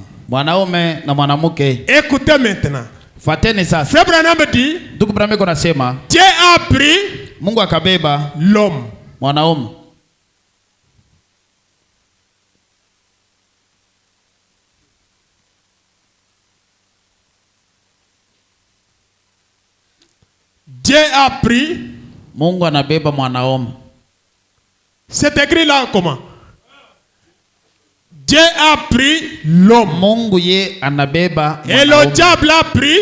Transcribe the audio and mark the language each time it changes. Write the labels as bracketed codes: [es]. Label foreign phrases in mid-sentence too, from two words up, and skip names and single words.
[sw] Mwanaume na mwanamke. [fr] Écoutez maintenant. [sw] Fateni sasa. [fr] Frère Branham dit, [sw] Ndugu Branham anasema, [fr] Dieu a pris [sw] Mungu akabeba [fr] l'homme. [sw] mwanaume. [fr] Dieu a pris. [sw] Mungu anabeba mwanaume. [fr] C'est écrit là comment? Dieu a pris l'homme. [sw] Mungu ye anabeba [fr] et le diable a pris.